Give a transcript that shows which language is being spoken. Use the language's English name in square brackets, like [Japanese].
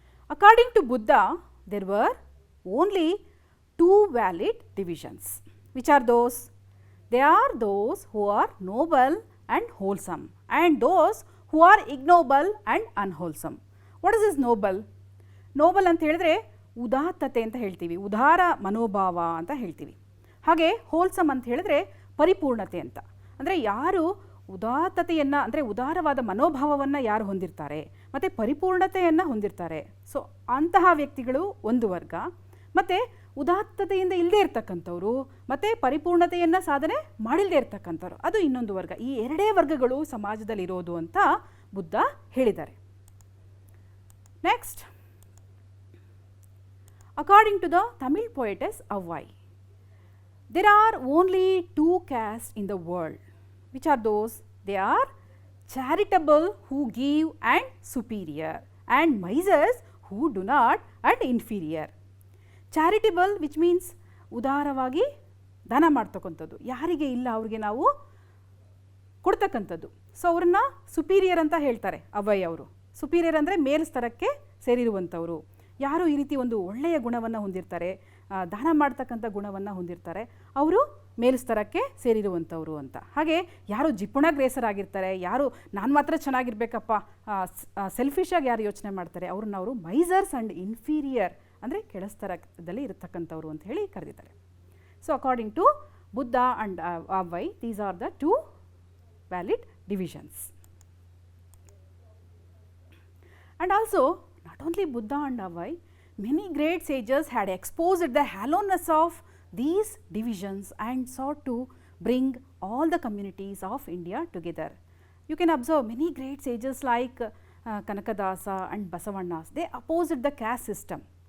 [English] According to Buddha, there were only two valid divisions. Which are those? They are those who are noble and wholesome, and those who are ignoble and unwholesome. What is this noble? [Kannada] Noble ಅಂತ ಹೇಳಿದ್ರೆ ಉದಾತ್ತತೆ ಅಂತ ಹೇಳ್ತೀವಿ, ಉದಾರ ಮನೋಭಾವ ಅಂತ ಹೇಳ್ತೀವಿ. ಹಾಗೆ wholesome ಅಂತ ಹೇಳಿದ್ರೆ ಪರಿಪೂರ್ಣತೆ ಅಂತ. ಅಂದರೆ ಯಾರು ಉದಾತ್ತತೆಯನ್ನು ಅಂದರೆ ಉದಾರವಾದ ಮನೋಭಾವವನ್ನು ಯಾರು ಹೊಂದಿರ್ತಾರೆ ಮತ್ತು ಪರಿಪೂರ್ಣತೆಯನ್ನು ಹೊಂದಿರ್ತಾರೆ, ಸೊ ಅಂತಹ ವ್ಯಕ್ತಿಗಳು ಒಂದು ವರ್ಗ. ಮತ್ತು ಉದಾತ್ತತೆಯಿಂದ ಇಲ್ಲದೇ ಇರ್ತಕ್ಕಂಥವ್ರು ಮತ್ತು ಪರಿಪೂರ್ಣತೆಯನ್ನು ಸಾಧನೆ ಮಾಡಿಲ್ಲದೆ ಇರ್ತಕ್ಕಂಥವ್ರು, ಅದು ಇನ್ನೊಂದು ವರ್ಗ. ಈ ಎರಡೇ ವರ್ಗಗಳು ಸಮಾಜದಲ್ಲಿರೋದು ಅಂತ ಬುದ್ಧ ಹೇಳಿದ್ದಾರೆ. [English] Next, according to the Tamil poetess Avvai, there are only two castes in the world. Which are those? They are charitable who give and superior, and misers who do not and inferior. Charitable which means [Kannada] ಉದಾರವಾಗಿ ದಾನ ಮಾಡ್ತಕ್ಕಂಥದ್ದು, ಯಾರಿಗೆ ಇಲ್ಲ ಅವ್ರಿಗೆ ನಾವು ಕೊಡ್ತಕ್ಕಂಥದ್ದು. So ಅವ್ರನ್ನ superior ಅಂತ ಹೇಳ್ತಾರೆ ಅವ್ವೈ ಅವರು. ಸುಪೀರಿಯರ್ ಅಂದರೆ ಮೇಲ್ಸ್ತರಕ್ಕೆ ಸೇರಿರುವಂಥವರು. ಯಾರು ಈ ರೀತಿ ಒಂದು ಒಳ್ಳೆಯ ಗುಣವನ್ನು ಹೊಂದಿರ್ತಾರೆ, ದಾನ ಮಾಡ್ತಕ್ಕಂಥ ಗುಣವನ್ನು ಹೊಂದಿರ್ತಾರೆ, ಅವರು ಮೇಲ್ಸ್ತರಕ್ಕೆ ಸೇರಿರುವಂಥವ್ರು ಅಂತ. ಹಾಗೆ ಯಾರು ಜಿಪುಣಗ್ರೇಸರಾಗಿರ್ತಾರೆ, ಯಾರು ನಾನು ಮಾತ್ರ ಚೆನ್ನಾಗಿರ್ಬೇಕಪ್ಪ, ಸೆಲ್ಫಿಶಾಗಿ ಯಾರು ಯೋಚನೆ ಮಾಡ್ತಾರೆ, ಅವ್ರನ್ನ ಅವರು [English] misers and inferior [Kannada] ಅಂದರೆ ಕೆಳಸ್ತರದಲ್ಲಿ ಇರತಕ್ಕಂಥವ್ರು ಅಂತ ಹೇಳಿ ಕರೆದಿದ್ದಾರೆ. [English] So according to Buddha and Avai, these are the two valid divisions. And also, not only Buddha and Avai, many great sages had exposed the hollowness of these divisions and sought to bring all the communities of India together. You can observe many great sages like Kanakadasa and Basavannas, they opposed the caste system.